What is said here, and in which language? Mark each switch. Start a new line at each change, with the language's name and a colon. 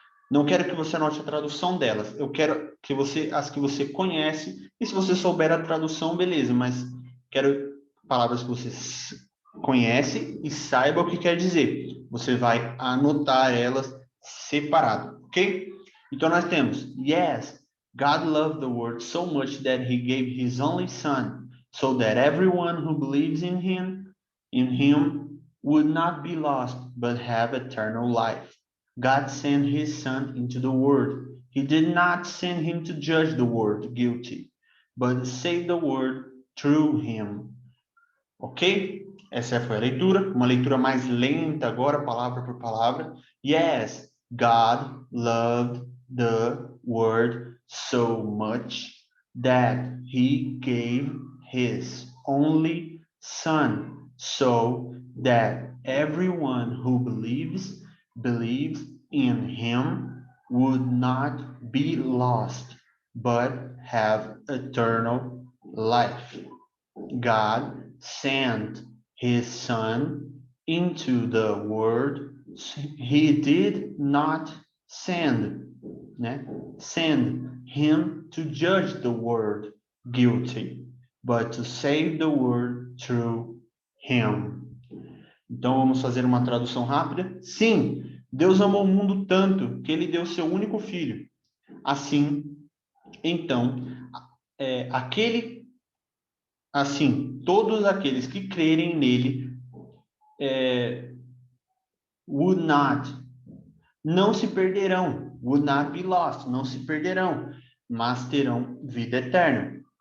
Portuguese: Não quero que você anote a tradução delas. Eu quero que você as que você conhece e se você souber a tradução, beleza, mas quero palavras que você conhece e saiba o que quer dizer. Você vai anotar elas separado, ok? Então nós temos
English: yes, God loved the world so much that he gave his only son so that everyone who believes in him would not be lost but have eternal life. God sent his son into the world. He did not send him to judge the world guilty, but to save the world through him.
Portuguese: Ok? Essa foi a leitura, uma leitura mais lenta agora, palavra por palavra.
English: Yes, God loved the world so much that he gave his only son so that everyone who believes in him would not be lost but have eternal life. God sent his son into the world. He did not send, né? Send him to judge the world guilty, but to save the world through him.
Portuguese: Então vamos fazer uma tradução rápida. Sim, Deus amou o mundo tanto que ele deu seu único filho. Assim, então, aquele assim, todos aqueles que crerem nele
English: would not,
Portuguese: não se perderão,
English: would not be lost,
Portuguese: não se perderão, mas terão vida eterna.